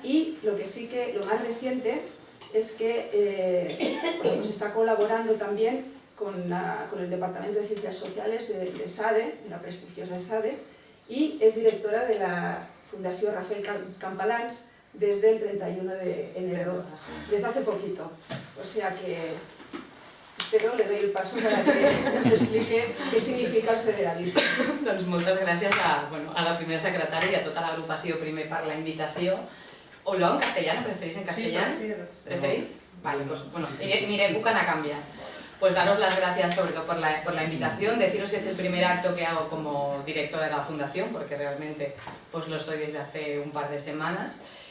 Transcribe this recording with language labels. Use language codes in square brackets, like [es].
[es] Y lo más reciente es que pues está colaborando también con el Departamento de Ciencias Sociales de SADE, de la prestigiosa SADE, y es directora de la Fundación Rafael Campalans desde el 31 de enero, desde hace poquito. O sea que espero le doy el paso para que nos explique qué significa el federalisme. [ca] Doncs moltes gràcies a la primera secretària i a tota l'agrupació primer per la invitació. [es] Hola, en castellano, ¿preferís en castellano? Sí, ¿Preferís? Vale, pues bueno, miré, buscan a cambiar. Pues daros las gracias sobre todo por la invitación, deciros que es el primer acto que hago como directora de la fundación, porque realmente pues lo soy desde hace un par de semanas.